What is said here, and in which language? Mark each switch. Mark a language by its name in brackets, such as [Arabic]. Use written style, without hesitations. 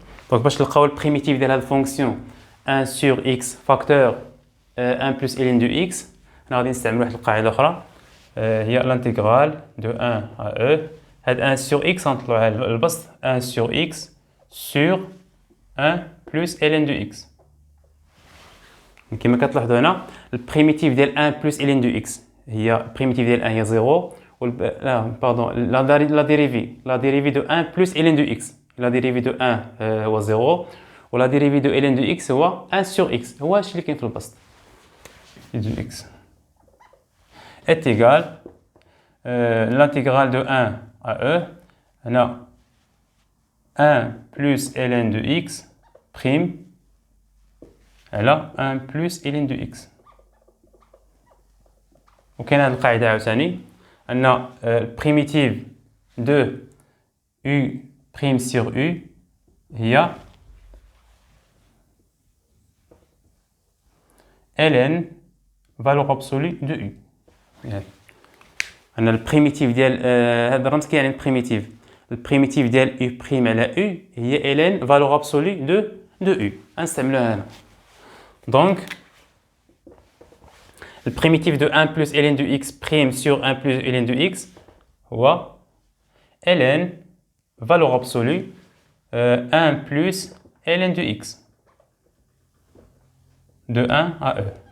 [Arabic] Donc باش نلقاو البريميتيف ديال هاد الفونكسيون 1 sur x facteur 1 plus ln de x هنا غادي نستعمل واحد القاعده اخرى هي [French] l'intégrale de 1 à e [Arabic] هاد 1 sur x غنطلعوها البسط 1 sur x sur 1 plus ln de x. كما كتلاحظوا هنا البريميتيف ديال 1 plus ln de x هي البريميتيف ديال 1 هي 0 لا باردون لا ديريفي دو 1 plus ln de x لا ديريفي دو 1 هو 0 ولا ديريفي دو ln de x هو 1 sur x هو هادشي اللي كاين في البسط دو x. [French] est égal l'intégrale de 1 à e. On a 1 plus ln de x prime. Elle a 1 plus ln de x. [Arabic] وكاين هذه القاعدة عاوتاني أن [French] primitive de u prime sur u [Arabic] هي [French] ln valeur absolue de u. [Arabic] أن البريميتيف ديال هذا الرمز كيعني البريميتيف. البريميتيف ديال u prime على u هي [French] ln valeur absolue de u. [Arabic] نستعملوها هنا. [French] Donc le primitif de 1 plus ln de x prime sur 1 plus ln de x هو ln valeur absolue 1 plus ln de x de 1 à e.